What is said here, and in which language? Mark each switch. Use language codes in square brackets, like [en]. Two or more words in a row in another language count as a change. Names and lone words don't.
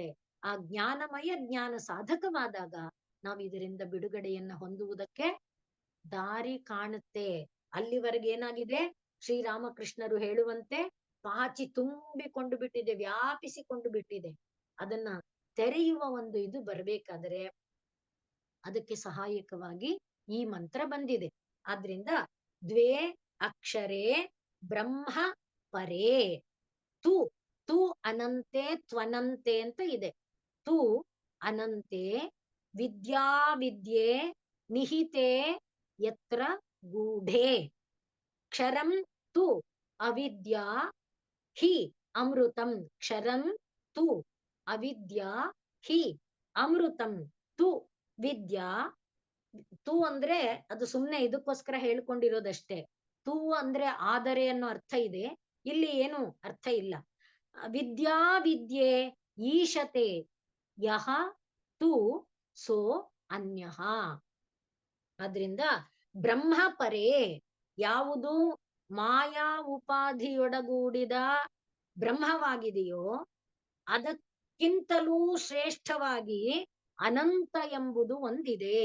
[kn] ಆ ಜ್ಞಾನಮಯ ಜ್ಞಾನ ಸಾಧಕವಾದಾಗ ನಾವು ಇದರಿಂದ ಬಿಡುಗಡೆಯನ್ನ ಹೊಂದುವುದಕ್ಕೆ ದಾರಿ ಕಾಣುತ್ತೆ. ಅಲ್ಲಿವರೆಗೆ ಏನಾಗಿದೆ, ಶ್ರೀರಾಮಕೃಷ್ಣರು ಹೇಳುವಂತೆ ಪಾಚಿ ತುಂಬಿಕೊಂಡು ಬಿಟ್ಟಿದೆ, ವ್ಯಾಪಿಸಿಕೊಂಡು ಬಿಟ್ಟಿದೆ. ಅದನ್ನ ತೆರೆಯುವ ಒಂದು ಇದು ಬರ್ಬೇಕಾದ್ರೆ ಅದಕ್ಕೆ ಸಹಾಯಕವಾಗಿ ಈ ಮಂತ್ರ ಬಂದಿದೆ. [sa] ಆದ್ರಿಂದ द्वे अक्षरे ब्रह्म परे तु तु अनन्ते त्वनन्ते [kn] ಅಂತ ಇದೆ. [sa] तु अनन्ते विद्या विद्ये निहिते यत्र गूढे क्षरं तु अविद्या हि अमृतं क्षरं तु अविद्या हि अमृतं तु विद्या. [kn] ತು ಅಂದ್ರೆ ಅದು ಸುಮ್ನೆ ಇದಕ್ಕೋಸ್ಕರ ಹೇಳ್ಕೊಂಡಿರೋದಷ್ಟೇ. ತು ಅಂದ್ರೆ ಆದರೆ ಅನ್ನೋ ಅರ್ಥ ಇದೆ, ಇಲ್ಲಿ ಏನು ಅರ್ಥ ಇಲ್ಲ. [sa] विद्या विद्ये ईशते यः तु सो अन्यः. [kn] ಆದ್ರಿಂದ [sa] ब्रह्म परे, [kn] ಯಾವುದು ಮಾಯಾ ಉಪಾಧಿಯೊಡಗೂಡಿದ ಬ್ರಹ್ಮವಾಗಿದೆಯೋ ಅದಕ್ಕಿಂತಲೂ ಶ್ರೇಷ್ಠವಾಗಿ ಅನಂತ ಎಂಬುದು ಒಂದಿದೆ.